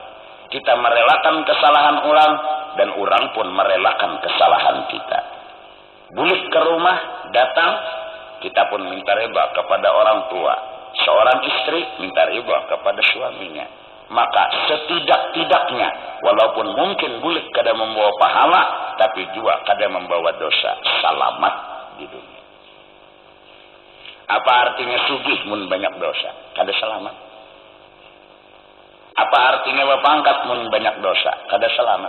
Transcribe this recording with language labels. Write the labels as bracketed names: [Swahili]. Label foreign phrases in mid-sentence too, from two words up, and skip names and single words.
[Banjar] Kita merelakan kesalahan orang dan orang pun merelakan kesalahan kita. Bulik ke rumah, datang, kita pun minta riba kepada orang tua. Seorang istri minta riba kepada suaminya. Maka setidak-tidaknya, walaupun mungkin bulik kada membawa pahala, tapi juga kada membawa dosa. Selamat di dunia. Apa artinya sugih mun banyak dosa? Kada selamat. Apa artinya berpangkat mun banyak dosa? Kada selamat.